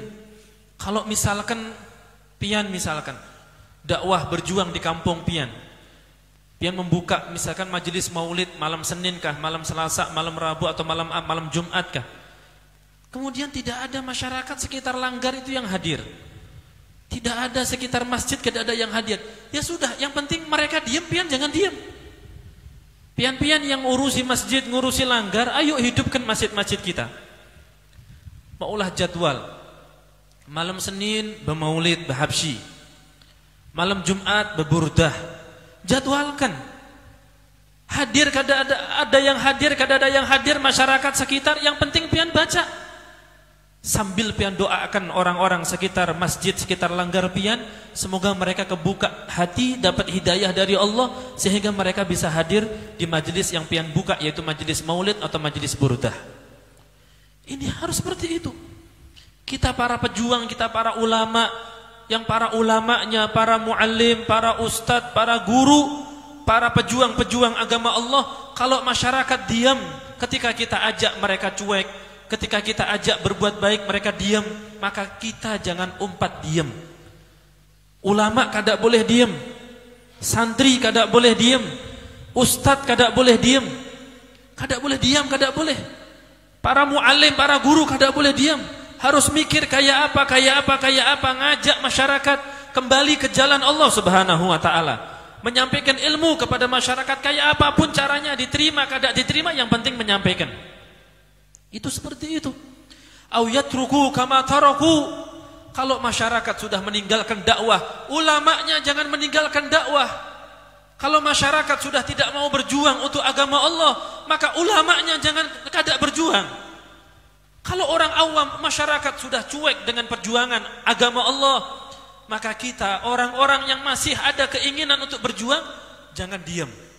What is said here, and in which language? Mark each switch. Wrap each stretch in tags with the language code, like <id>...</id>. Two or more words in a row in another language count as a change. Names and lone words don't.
<bjn>Kalau misalkan pian misalkan dakwah berjuang di kampung pian membuka misalkan majelis maulid malam Senin kah, malam Selasa, malam Rabu atau malam Jumat kah.</bjn> <id>Kemudian tidak ada masyarakat sekitar langgar itu yang hadir. Tidak ada sekitar masjid, tidak ada yang hadir. Ya sudah, yang penting mereka diam, pian jangan diam. Pian-pian yang ngurusi masjid, ngurusi langgar, ayo hidupkan masjid-masjid kita.</id> <bjn>Maulah jadwal.</bjn> <id>Malam Senin bermaulid, berhabsyi. Malam Jumat berburdah. Jadwalkan.</id> <bjn>Hadir kada ada yang hadir, kada ada yang hadir masyarakat sekitar, yang penting pian baca.</bjn> <id>Sambil pian doakan orang-orang sekitar masjid, sekitar langgar pian, semoga mereka kebuka hati, dapat hidayah dari Allah sehingga mereka bisa hadir di majelis yang pian buka, yaitu majelis maulid atau majelis burdah. Ini harus seperti itu. Kita para pejuang, kita para ulama, yang para ulamanya, para muallim, para ustadz, para guru, para pejuang-pejuang agama Allah, kalau masyarakat diam ketika kita ajak mereka cuek, ketika kita ajak berbuat baik mereka diam,</id> <bjn>maka kita jangan umpat diam. Ulama kada boleh diam, santri kada boleh diam, ustadz kada boleh diam, kada boleh diam, kada boleh. Para muallim, para guru kada boleh diam.</bjn> <id>Harus mikir kayak apa, ngajak masyarakat kembali ke jalan Allah</id> <ar>Subhanahu wa taala.</ar> <id>Menyampaikan ilmu kepada masyarakat kayak apapun caranya, diterima kada diterima, yang penting menyampaikan. Itu seperti itu.</id> <ar>Au yatruku kama taraku.</ar> <id>Kalau masyarakat sudah meninggalkan dakwah, ulamanya jangan meninggalkan dakwah. Kalau masyarakat sudah tidak mau berjuang untuk agama Allah, maka ulamanya jangan kada berjuang. Kalau orang awam, masyarakat sudah cuek dengan perjuangan agama Allah, maka kita orang-orang yang masih ada keinginan untuk berjuang, jangan diam.</id>